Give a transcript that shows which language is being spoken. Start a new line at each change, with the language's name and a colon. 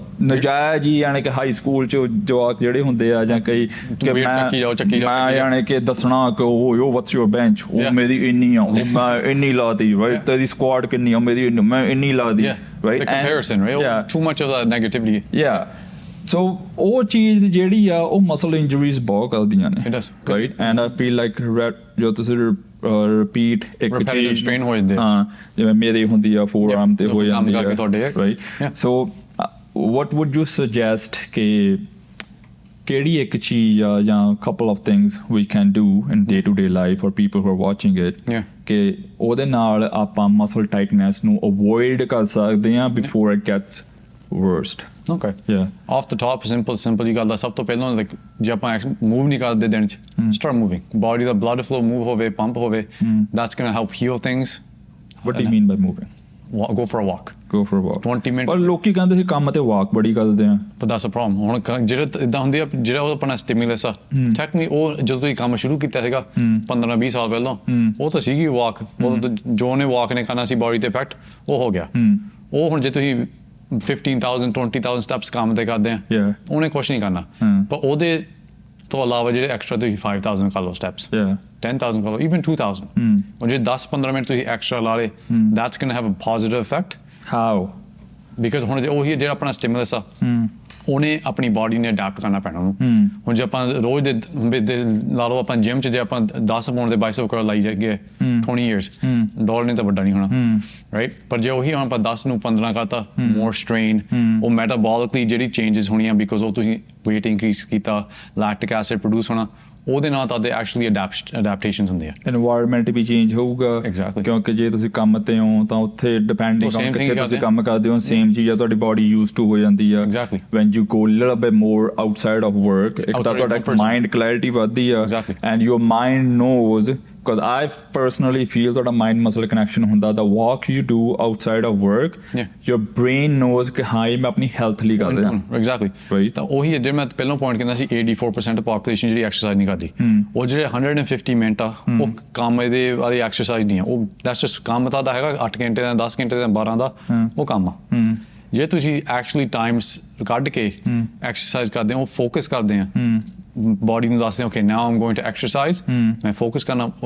Punjabi: ਨਜਾਇਜ਼ ਹੀ ਯਾਨੀ ਕਿ ਹਾਈ ਸਕੂਲ ਚ ਜਵਾਕ ਜਿਹੜੇ ਹੁੰਦੇ ਆ ਜਾਂ ਕਈ ਕਿ ਮੈਂ ਯਾਨੀ ਕਿ ਦੱਸਣਾ ਕਿ ਉਹ
English: what's your bench
Punjabi: ਉਹ ਮੇਰੀ ਇੰਨੀ ਆ ਉਹ ਮੈਂ ਇੰਨੀ ਲਾਦੀ ਰਾਈਟ ਤੇਰੀ ਸਕੁਆਡ ਕਿੰਨੀ ਆ ਮੇਰੀ ਮੈਂ ਇੰਨੀ ਲਾਦੀ right
English: comparison right too much of that negativity
Punjabi: so ਉਹ ਚੀਜ਼ ਜਿਹੜੀ ਆ ਉਹ ਮਸਲ ਇੰਜਰੀਜ਼ ਬਹੁਤ ਕਰਦੀਆਂ ਨੇ
English: right and I feel like
Punjabi: ਜੋ ਤੁਸੀਂ ਰਿਪੀਟ ਇੱਕ
English: repetitive strain ਹੋ ਜਾਂਦੇ
Punjabi: ਹਾਂ ਜਿਵੇਂ ਮੇਰੇ ਹੁੰਦੀ ਆ ਫੋਰਆਰਮ ਤੇ ਹੋ ਜਾਂਦੀ ਆ
English: right so what would you suggest
Punjabi: ਕਿ ਕਿਹੜੀ ਇੱਕ ਚੀਜ਼ ਆ ਜਾਂ
English: couple of things we can do in day to day life for people who are watching it
Punjabi: ਕਿ ਉਹਦੇ ਨਾਲ ਆਪਾਂ ਮਸਲ ਟਾਈਟਨੈਸ ਨੂੰ ਅਵੋਇਡ ਕਰ ਸਕਦੇ ਆ
English: before it gets worst okay off the top simple you got
Punjabi: ਸਭ ਤੋਂ ਪਹਿਲਾਂ
English: like
Punjabi: ਜੇ ਆਪਾਂ move ਨਹੀਂ ਕਰਦੇ ਦਿਨ ਚ
English: start moving body ਦਾ blood flow move ਹੋਵੇ pump ਹੋਵੇ that's going to help heal things what do you mean by moving go for a walk. Go for a walk. 20 minutes.
Punjabi: ਪਰ ਲੋਕੀ ਕਹਿੰਦੇ ਸੀ ਕੰਮ ਤੇ walk ਬੜੀ ਕਰਦੇ ਆ.
English: But that's the problem.
Punjabi: ਹੁਣ ਜਿਹੜਾ ਇਦਾਂ ਹੁੰਦੀ ਆ, ਜਿਹੜਾ ਉਹ ਆਪਣਾ stimulus ਆ, technically ਉਹ ਜਦੋਂ ਤੁਸੀਂ ਕੰਮ ਸ਼ੁਰੂ ਕੀਤਾ ਸੀਗਾ 15-20 ਸਾਲ ਪਹਿਲਾਂ, ਉਹ ਤਾਂ ਸੀਗੀ walk, ਉਹ ਜੋ ਉਹਨੇ walk ਨੇ ਕਰਨਾ ਸੀ body ਤੇ effect, ਉਹ ਹੋ ਗਿਆ. ਉਹ ਹੁਣ ਜੇ ਤੁਸੀਂ 15,000 20,000 steps ਕੰਮ ਤੇ ਕਰਦੇ ਆ, ਉਹਨੇ ਕੁਛ ਨਹੀਂ ਕਰਨਾ. ਪਰ ਉਹਦੇ ਤੋਂ ਇਲਾਵਾ ਜਿਹੜੇ ਐਕਸਟਰਾ ਤੁਸੀਂ 5,000 ਕਰ ਲਓ steps, 10,000 ਕਰ ਲਓ, even 2,000. ਹੁਣ ਜੇ 10-15 ਮਿੰਟ ਤੁਸੀਂ ਐਕਸਟਰਾ ਲਾ ਲਏ,
English: that's going to have a positive effect. How?
Punjabi: Because ਹੁਣ ਉਹੀ ਜਿਹੜਾ ਆਪਣਾ stimulus ਆ, ਉਹਨੇ ਆਪਣੀ ਬਾਡੀ ਨੇ ਅਡੈਪਟ ਕਰਨਾ ਪੈਣਾ ਉਹਨੂੰ. ਹੁਣ ਜੇ ਆਪਾਂ ਰੋਜ਼ ਦੇ ਲਾ ਲਓ, ਆਪਾਂ ਜਿਮ 'ਚ ਜੇ ਆਪਾਂ 10 ਪਾਉਂਡ ਦੇ ਬਾਈਸੈਪ ਕਰਲ ਲਾਈ ਜਾਈਏ 20 years, ਡੋਲ ਨੇ ਤਾਂ ਵੱਡਾ ਨਹੀਂ ਹੋਣਾ, ਰਾਈਟ? ਪਰ ਜੇ ਉਹੀ ਆਪਾਂ 10 ਨੂੰ 15 ਕਰਤਾ,
English: more strain,
Punjabi: ਉਹ ਮੈਟਾਬੋਲਿਕਲੀ ਜਿਹੜੀ ਚੇਂਜਸ ਹੋਣੀਆਂ, ਬਿਕੋਜ਼ ਉਹ ਤੁਸੀਂ weight increase ਕੀਤਾ, lactic acid produce ਹੋਣਾ, ਉਹਦੇ ਨਾਲ ਤਾਂ ਐਕਚੁਅਲੀ ਅਡੈਪਟੇਸ਼ਨਸ ਹੁੰਦੇ ਆ. Environment ਵੀ ਚੇਂਜ ਹੋਊਗਾ.
English: Exactly.
Punjabi: ਕਿਉਂਕਿ ਜੇ ਤੁਸੀਂ ਕੰਮ ਤੇ ਹੋ ਤਾਂ ਉੱਥੇ ਡਿਪੈਂਡਿੰਗ ਔਨ ਕਿੱਥੇ ਤੁਸੀਂ ਕੰਮ ਕਰਦੇ ਹੋ, ਸੇਮ ਚੀਜ਼ ਆ, ਤੁਹਾਡੀ ਬਾਡੀ ਯੂਜ਼ ਟੂ ਹੋ ਜਾਂਦੀ ਆ.
English: Exactly. When you go a little bit more outside of work,
Punjabi: ਇੱਕ ਤਾਂ ਤੁਹਾਡਾ ਮਾਈਂਡ ਕਲੈਰਿਟੀ ਵੱਧਦੀ ਆ.
English: Exactly. And your mind knows, because I personally feel that a mind muscle connection ਹੁੰਦਾ. The walk you do outside of work, your brain knows
Punjabi: ਕਿ ਹਾਂ ਇਹ ਮੈਂ ਆਪਣੀ ਹੈਲਥ ਲਈ ਕਰ ਰਿਹਾ.
English: Exactly. Right.
Punjabi: ਤਾਂ ਉਹੀ ਜੇ ਮੈਂ ਪਹਿਲਾਂ ਪੁਆਇੰਟ ਕਹਿੰਦਾ ਸੀ, 84% ਪਾਪੂਲੇਸ਼ਨ ਜਿਹੜੀ ਐਕਸਰਸਾਈਜ਼ ਨਹੀਂ ਕਰਦੀ, ਉਹ ਜਿਹੜੇ 150 ਮਿੰਟ ਆ, ਉਹ ਕੰਮ ਦੇ ਵਾਲੀ ਐਕਸਰਸਾਈਜ਼ ਨਹੀਂ ਆ. ਉਹ ਦੈਟਸ ਜਸਟ ਕੰਮ ਤਾਂ ਹੈਗਾ 8 ਘੰਟੇ ਦਾ, 10 ਘੰਟੇ ਦਾ, 12 ਦਾ, ਉਹ ਕੰਮ ਆ. ਜੇ ਤੁਸੀਂ ਐਕਚੁਅਲੀ ਟਾਈਮਸ ਕੱਢ ਕੇ ਐਕਸਰਸਾਈਜ਼ ਕਰਦੇ ਹੋ, ਫੋਕਸ ਕਰਦੇ ਆ, ਬਾਡੀ ਨੂੰ ਦੱਸਦੇ
English: okay now I'm going to exercise,
Punjabi: ਮੈਂ ਫੋਕਸ ਕਰਨਾ.